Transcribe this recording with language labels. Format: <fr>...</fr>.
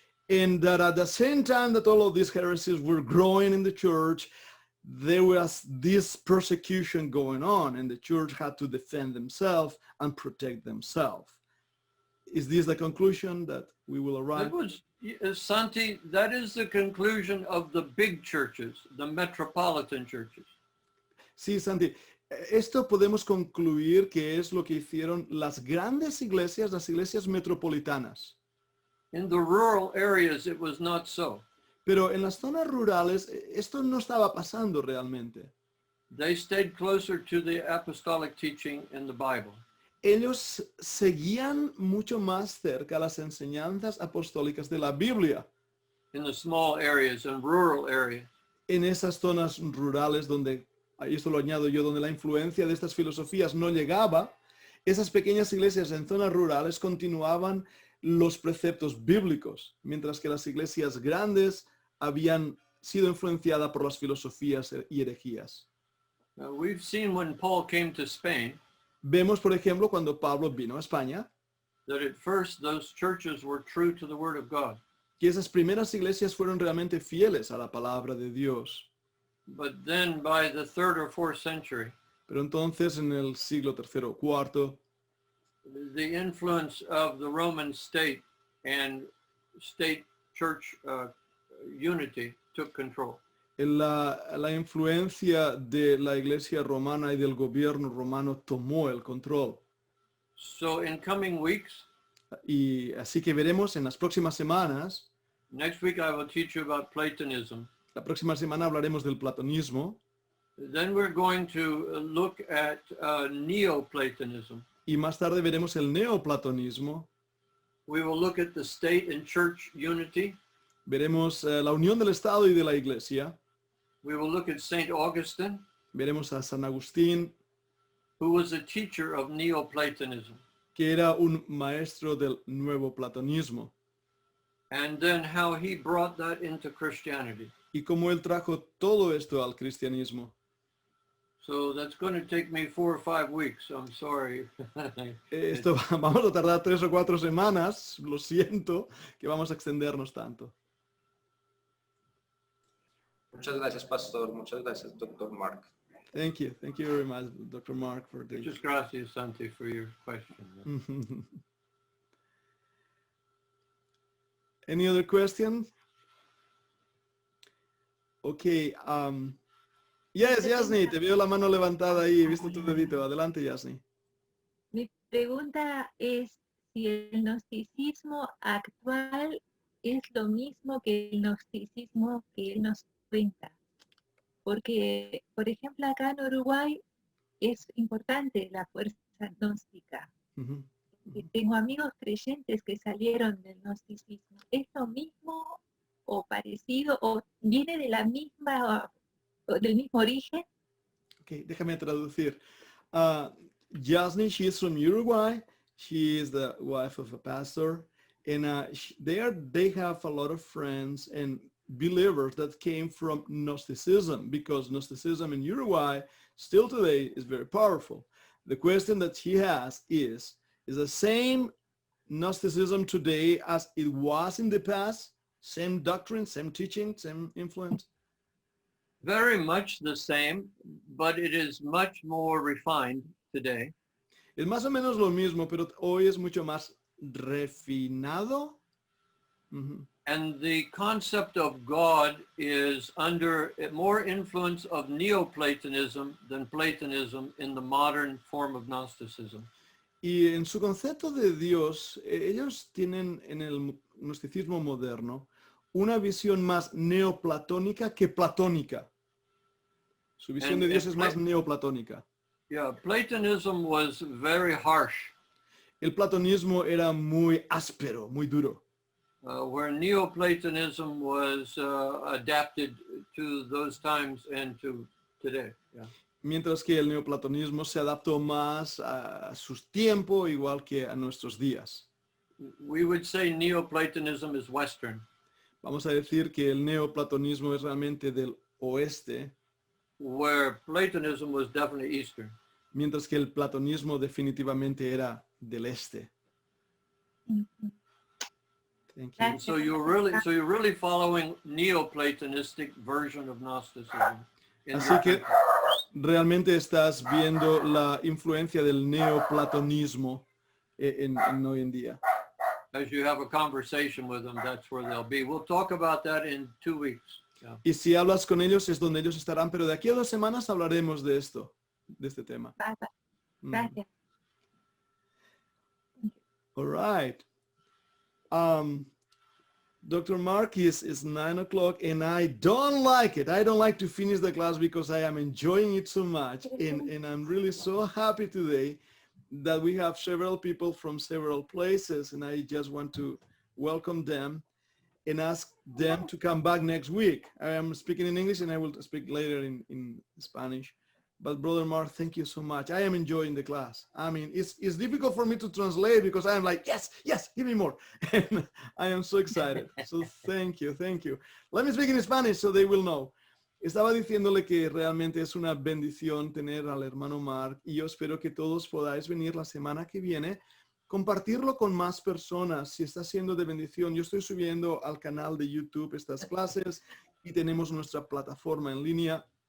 <en>And that at the same time that all of these heresies were growing in the church, there was this persecution going on and the church had to defend themselves and protect themselves. Is this the conclusion that we will arrive? Santi, that is the conclusion of the big churches, the metropolitan churches.</en> <es>Sí, Santi. Esto podemos concluir que es lo que hicieron las grandes iglesias, las iglesias metropolitanas.</es> <en>In the rural areas, it was not so.</en> <es>Pero en las zonas rurales esto no estaba pasando realmente.</es> <en>They stayed closer to the apostolic teaching in the Bible.</en> <es>Ellos seguían mucho más cerca las enseñanzas apostólicas de la Biblia.</es> <en>In the small areas and rural areas.</en> <es>En esas zonas rurales donde, y esto lo añado yo, donde la influencia de estas filosofías no llegaba, esas pequeñas iglesias en zonas rurales continuaban los preceptos bíblicos, mientras que las iglesias grandes habían sido influenciadas por las filosofías y herejías.</es> <en>We've seen when Paul came to Spain,</en> <es>Vemos, por ejemplo, cuando Pablo vino a España,</es> <en>that at first those churches were true to the Word of God.</en> <es>que esas primeras iglesias fueron realmente fieles a la palabra de Dios.</es> <en>But then by the 3rd or 4th century,</en> <es>Pero entonces en el siglo III o IV,</es> <en>the influence of the Roman state and state church unity took control.</en> <es>la influencia de la iglesia romana y del gobierno romano tomó el control.</es> <en>So in coming weeks,</en> <es>Y así que veremos en las próximas semanas,</es> <en>next week I will teach you about Platonism.</en> <es>la próxima semana hablaremos del platonismo</es> <en>Then we're going to look at Neoplatonism.</en> <es>y más tarde veremos el neoplatonismo.</es> <en>We will look at the state and church unity.</en> <es>Veremos la unión del Estado y de la Iglesia.</es> <en>We will look at St. Augustine,</en> <es>Veremos a San Agustín,</es> <en>who was a teacher of Neoplatonism.</en> <es>que era un maestro del nuevo platonismo,</es> <en>And then how he brought that into Christianity.</en> <es>y cómo él trajo todo esto al cristianismo.</es> <en>So that's going to take me 4 or 5 weeks. I'm sorry.</en> <es>Esto vamos a tardar 3 o 4 semanas, lo siento, que vamos a extendernos tanto. Muchas gracias, pastor. Muchas gracias, doctor Mark.</es> <en>Thank you. Thank you very much, Dr. Mark, for this.</en> <es>Muchas gracias,</es> <en>Santi, for your question. Any other questions? Okay.</en> <es>Yes, Yasni, te veo la mano levantada ahí. He visto tu dedito. Adelante, Yasni. Mi pregunta es si el gnosticismo actual es lo mismo que el gnosticismo que él nos cuenta. Porque, por ejemplo, acá en Uruguay es importante la fuerza gnóstica. Ujú. Y tengo amigos creyentes que salieron del gnosticismo. ¿Es lo mismo o parecido o viene de la misma o del mismo origen? Okay, déjame traducir.</es> <en>Yasni, she is from Uruguay. She is the wife of a pastor. And they have a lot of friends and believers that came from Gnosticism, because Gnosticism in Uruguay still today is very powerful. The question that she has is the same Gnosticism today as it was in the past? Same doctrine, same teaching, same influence? Very much the same, but it is much more refined today.</en> <es>Es más o menos lo mismo, pero hoy es mucho más refinado. Mhm.</es> <en>And the concept of God is under more influence of Neoplatonism than Platonism in the modern form of Gnosticism.</en> <es>Y en su concepto de Dios, ellos tienen en el gnosticismo moderno una visión más neoplatónica que platónica. Su visión de Dios es más neoplatónica.</es> <en>Yeah, Platonism was very harsh,</en> <es>El platonismo era muy áspero, muy duro.</es> <en>where Neoplatonism was adapted to those times and to today. Yeah.</en> <es>Mientras que el neoplatonismo se adaptó más a sus tiempos, igual que a nuestros días.</es> <en>We would say Neoplatonism is Western,</en> <es>Vamos a decir que el neoplatonismo es realmente del oeste,</es> <en>where Platonism was definitely Eastern.</en> <es>mientras que el platonismo definitivamente era del este.</es> <en>Thank you. So you're really following Neoplatonistic version of Gnosticism. in</en> <es>Así</es> <en>your</en> <es>que</es> <en>country.</en> <es>realmente estás viendo la influencia del neoplatonismo en hoy en día.</es> <en>As you have a conversation with them, that's where they'll be. We'll talk about that in 2 weeks. Yeah.</en> <es>Y si hablas con ellos es donde ellos estarán, pero de aquí a 2 semanas hablaremos de esto, de este tema. Gracias.</es> <en>All right. Dr. Mark, is 9 o'clock and I don't like it. I don't like to finish the class because I am enjoying it so much. And I'm really so happy today that we have several people from several places, and I just want to welcome them and ask them to come back next week. I am speaking in English and I will speak later in Spanish. But Brother Mark, thank you so much. I am enjoying the class. I mean, it's difficult for me to translate because I am like, yes, give me more. And I am so excited. So thank you. Let me speak in Spanish so they will know.</en> <es>Estaba diciéndole que realmente es una bendición tener al hermano Mark y yo espero que todos podáis venir la semana que viene, compartirlo con más personas si está siendo de bendición. Yo estoy subiendo al canal de YouTube estas clases y tenemos nuestra plataforma en línea.</es>